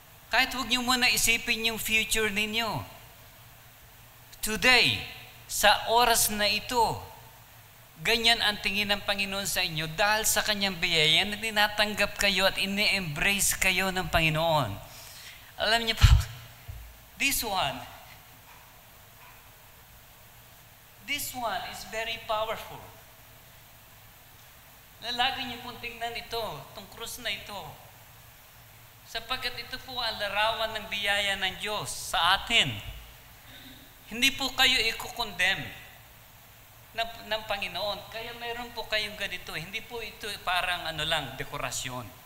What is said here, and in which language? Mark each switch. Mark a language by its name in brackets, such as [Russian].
[Filipino] Kahit huwag niyo muna isipin yung future ninyo. Today, sa oras na ito, ganyan ang tingin ng Panginoon sa inyo dahil sa kanyang biyaya na tinatanggap kayo at ini-embrace kayo ng Panginoon. Alam niyo po, [English] this one is very powerful. [Filipino] Lagi niyo pong tingnan ito, itong krus na ito. Sapagkat ito po ang larawan ng biyaya ng Diyos sa atin. Hindi po kayo i-condemn ng Panginoon. Kaya mayroon po kayong ganito. Hindi po ito parang dekorasyon.